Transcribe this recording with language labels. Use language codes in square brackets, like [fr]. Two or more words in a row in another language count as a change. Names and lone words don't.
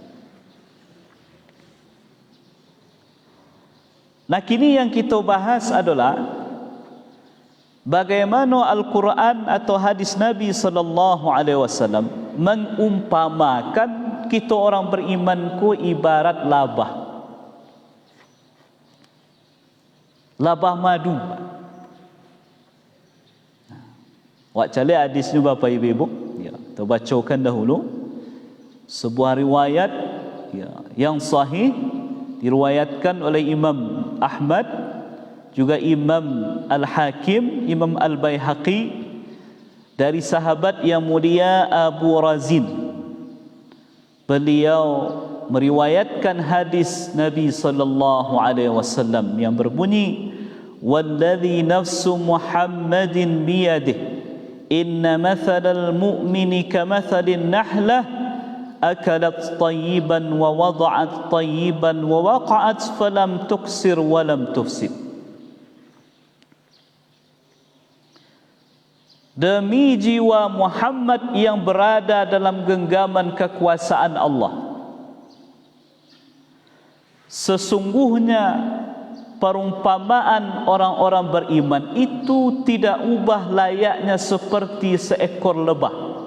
[id] Nah, kini yang kita bahas adalah bagaimana Al-Quran atau hadis Nabi [ar] صلى الله عليه وسلم [id] mengumpamakan kita orang beriman ku ibarat labah. Labah madu. Wak cali hadisnya Bapak Ibu, ya, kita bacakan dahulu sebuah riwayat ya, yang sahih diriwayatkan oleh Imam Ahmad, juga Imam Al-Hakim, Imam Al-Baihaqi, dari sahabat yang mulia Abu Razin. Beliau meriwayatkan hadis Nabi [ar] صلى الله عليه وسلم [id] yang berbunyi, [ar] والذي نفس محمد بيده إن مثل المؤمن كمثل النحلة أكلت طيبا ووضعت طيبا ووقعت فلم تكسر ولم تفسد. [id] Demi jiwa Muhammad yang berada dalam genggaman kekuasaan Allah, sesungguhnya perumpamaan orang-orang beriman itu tidak ubah layaknya seperti seekor lebah.